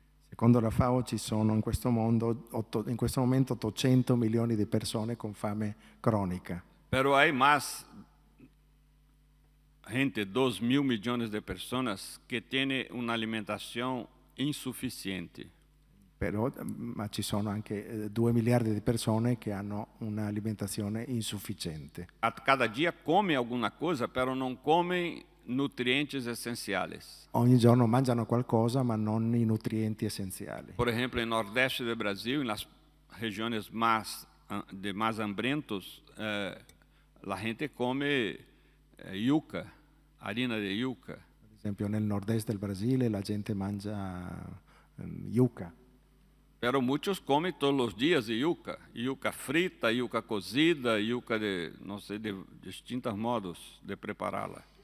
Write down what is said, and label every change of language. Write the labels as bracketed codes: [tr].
[it] Secondo la FAO ci sono in questo momento 800 milioni di persone con fame cronica. [es] Pero [pt] há mais gente, 2.000 milhões de pessoas que têm uma alimentação insuficiente. [it] Ma ci sono anche 2 miliardi di persone che hanno un'alimentazione insufficiente. [pt] A cada dia comem alguma coisa, [es] pero [pt] não comem nutrientes essenciais. [it] Ogni giorno mangiano qualcosa, ma non i nutrienti essenziali. [pt] Por exemplo, no Nordeste do Brasil, nas regiões mais [es] hambrentos, [pt] a gente come yuca, [es] harina de yuca. [it] Per esempio, nel nord-est del Brasile la gente mangia yuca. [es] Pero [pt] muitos comem todos os dias yuca, yuca frita, yuca cozida, yuca de, não sei, de [es] distintos modos [pt] de prepará-la.